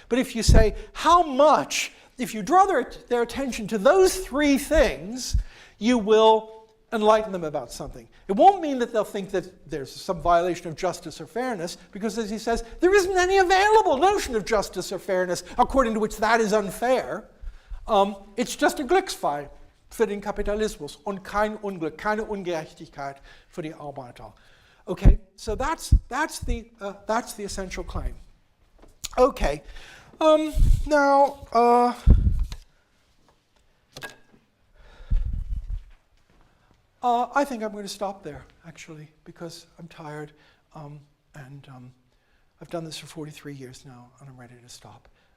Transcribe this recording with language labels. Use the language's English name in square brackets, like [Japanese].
[English] But if you say how much, if you draw their attention to those three things, you will enlighten them about something. It won't mean that they'll think that there's some violation of justice or fairness, because as he says, there isn't any available notion of justice or fairness according to which that is unfair. It's just a [German] Glücksfall für den Kapitalismus und kein Unglück, keine Ungerechtigkeit für die Arbeiter. [English] Okay, so that's the essential claim. Okay, now. I think I'm going to stop there, actually, because I'm tired, and I've done this for 43 years now, and I'm ready to stop.